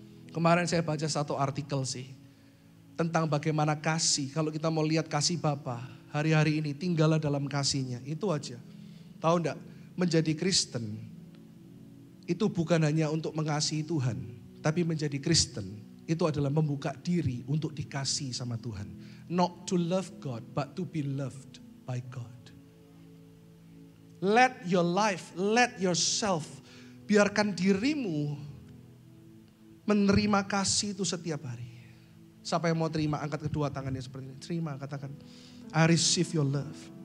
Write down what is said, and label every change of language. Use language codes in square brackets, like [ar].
[id] Kemarin saya baca satu artikel sih. Tentang bagaimana kasih, kalau kita mau lihat kasih Bapa hari-hari ini tinggallah dalam kasihnya, itu aja. Tahu enggak, menjadi Kristen itu bukan hanya untuk mengasihi Tuhan, Tapi menjadi Kristen itu adalah membuka diri untuk dikasih sama Tuhan. [en] Not to love God, but to be loved by God. Let your life, let yourself, [id] biarkan dirimu menerima kasih itu setiap hari. Siapa yang mau terima, angkat kedua tangannya seperti ini. Terima, katakan, [en] I receive your love.